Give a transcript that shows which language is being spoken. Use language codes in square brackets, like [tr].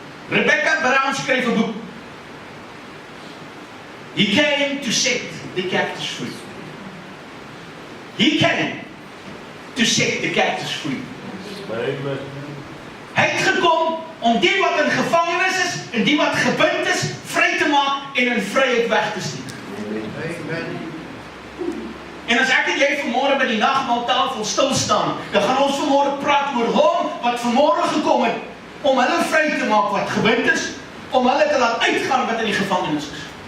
[af] Rebecca Brown skryf 'n boek. [en] He came to set the captives free. He came to set the captives free. Amen. [af] Hy het gekom om die wat in gevangenis is en die wat gebind is, vry te maak en in vryheid weg te stuur. Amen. En as ek en jy vanmôre by die nagmaaltafel stil staan, dan gaan ons vanmôre praat oor hom wat vanmôre gekom het om hulle vry te maak wat gebind is, om hulle te laat uitgaan wat in die gevangenis is.